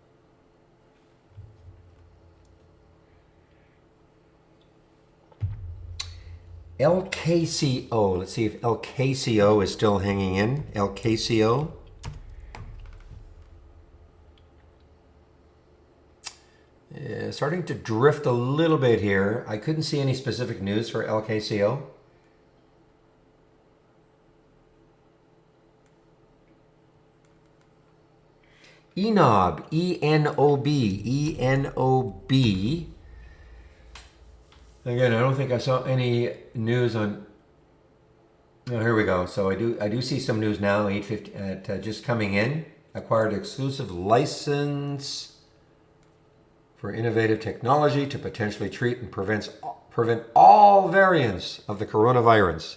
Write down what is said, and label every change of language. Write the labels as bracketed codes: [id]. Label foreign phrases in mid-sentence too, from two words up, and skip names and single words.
[en] LKCO. Let's see if LKCO is still hanging in. LKCO. Starting to drift a little bit here. I couldn't see any specific news for LKCO. ENOB. E-N-O-B. E-N-O-B. Again, I don't think I saw any news on. Oh, here we go. So I do see some news now. 850 at just coming in. Acquired exclusive license for innovative technology to potentially treat and prevent all variants of the coronavirus.